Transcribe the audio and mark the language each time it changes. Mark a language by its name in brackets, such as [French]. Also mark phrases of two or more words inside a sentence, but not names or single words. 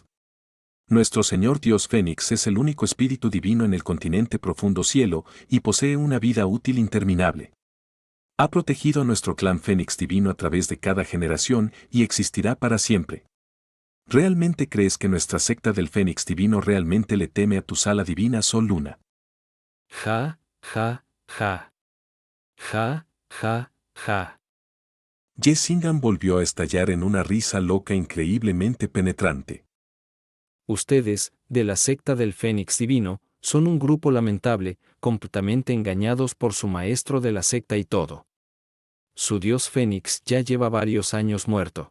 [Spanish] Nuestro Señor Dios Fénix es el único espíritu divino en el continente profundo cielo y posee una vida útil interminable. Ha protegido a nuestro clan Fénix divino a través de cada generación y existirá para siempre. ¿Realmente crees que nuestra secta del Fénix divino realmente le teme a tu sala divina Sol Luna? Ja, ja, ja. Ja, ja, ja. Yesingan volvió a estallar en una risa loca increíblemente penetrante. Ustedes, de la secta del Fénix Divino, son un grupo lamentable, completamente engañados por su maestro de la secta y todo. Su dios Fénix ya lleva varios años muerto.